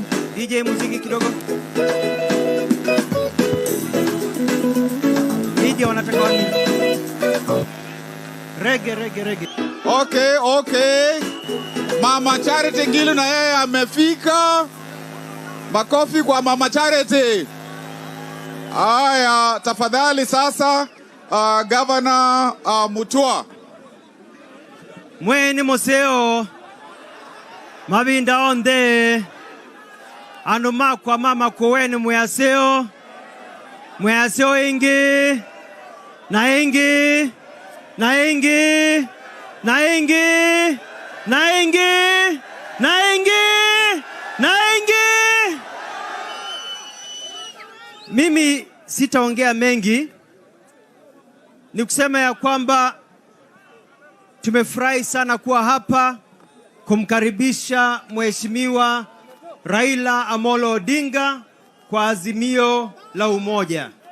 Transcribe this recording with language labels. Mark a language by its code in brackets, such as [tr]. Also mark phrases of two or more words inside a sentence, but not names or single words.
[sw] DJ muziki kidogo. Media wanataka wani. Reggae. Okay. Mama Charity Ngilu na yeye amefika. Makofi kwa Mama Charity. Haya, tafadhali sasa Governor Mutua. [kam] Mweni moseo. Mabinda onde. Anuma kwa mama kuweni mwaseo. Mwaseo ingi. Na ingi. [sw] Mimi sitaongea mengi. Ni kusema ya kwamba tumefurahi sana kuwa hapa kumkaribisha Mheshimiwa Raila Amolo Odinga kwa Azimio la Umoja.